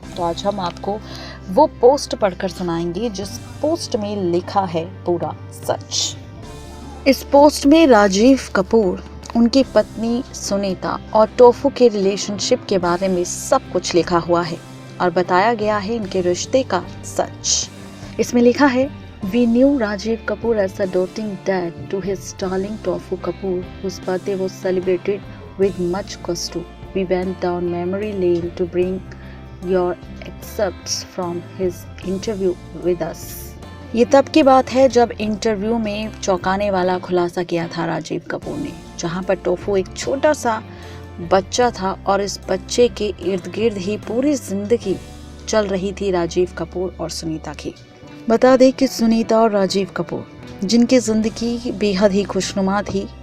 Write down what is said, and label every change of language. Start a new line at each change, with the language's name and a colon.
Hindi: तो आज हम आपको वो पोस्ट पढ़कर सुनाएंगे जिस पोस्ट में लिखा है पूरा सच। इस पोस्ट में राजीव कपूर, उनकी पत्नी सुनीता और टोफू के रिलेशनशिप के बारे में सब कुछ लिखा हुआ है और बताया गया है इनके रिश्ते का सच। इसमें लिखा है,
English: We knew Rajiv Kapoor as a doting dad to his darling Tofu Kapoor, whose birthday was celebrated with much gusto. We went down memory lane to bring your excerpts from his interview with us.
Hindi: ये तब की बात है जब interview में चौंकाने वाला खुलासा किया था राजीव कपूर ने, जहां पर टोफू एक छोटा सा बच्चा था और इस बच्चे के इर्द गिर्द ही पूरी जिंदगी चल रही थी राजीव कपूर और सुनीता की। बता दें कि सुनीता और राजीव कपूर, जिनकी जिंदगी बेहद ही खुशनुमा थी।